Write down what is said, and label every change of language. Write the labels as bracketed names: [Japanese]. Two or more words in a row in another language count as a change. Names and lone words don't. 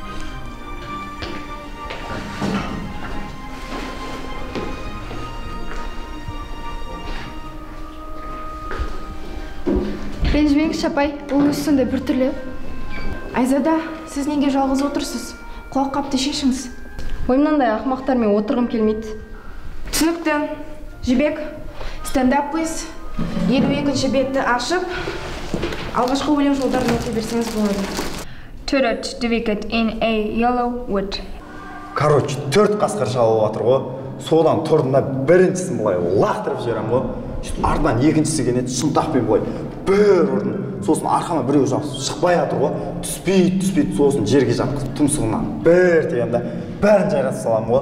[Kazakh] Ренжімеңізші апай, ол өз сондай біртүрлі. Айзада, сіз неге жалғыз отырсыз? Құлақ қапты шешіңіз. Ойымнандай ақымақтармен отырғым келмейді. Түсінікті. Жібек, [English] stand-up please. [Kazakh] 52-ші бетті ашып, алғашқы өлең жолдарын оқи берсеңіз болады. [English] To the wicket in a yellow wood. [Kazakh] Короче, 4 қасқыр шалып жатыр ғой. Содан тұрдым да біріншісін бұлай лақтырып жіберем ғой. Артынан екіншісі келеді, шынтақпен бұлай бір ұрдым. Сосын арқама біреу шықпай жатыр ғой. Түспейді, сосын жерге жатқызып тұмсығынан бір тием да бәрін жайратып саламын ғой.